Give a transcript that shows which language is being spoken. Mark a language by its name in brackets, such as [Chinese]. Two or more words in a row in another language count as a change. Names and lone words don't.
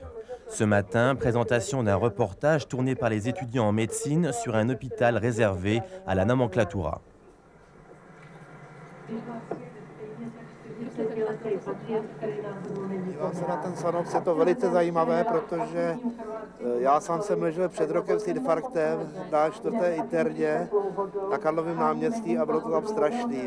[French] Ce matin, présentation d'un reportage tourné par les étudiants en médecine sur un hôpital réservé à la nomenclatura. [Czech] Dívám se na ten sanox, je to velice zajímavé, protože já sám jsem ležel před rokem s infarktem na 4. interně na Karlovém náměstí a bylo to tam strašný.